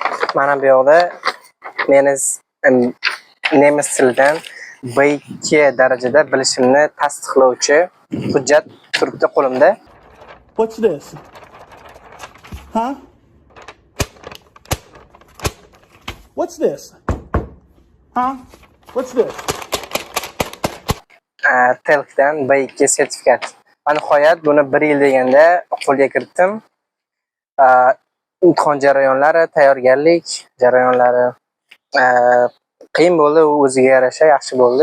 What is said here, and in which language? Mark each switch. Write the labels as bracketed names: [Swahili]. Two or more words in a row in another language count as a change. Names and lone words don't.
[Uzbek] Mana bu yoqda meni nemis tilidan B2 darajada bilishimni tasdiqlovchi hujjat turibdi qo'limda. [English] What's this? Huh? What's this? Huh? What's this? [Uzbek] TELK'dan B2 sertifikat. Va nihoyat buni 1 yil deganda qo'lga kiritdim. Imtihon jarayonlari, tayyorgarlik jarayonlari qiyin bo'ldi, o'ziga yarasha yaxshi bo'ldi.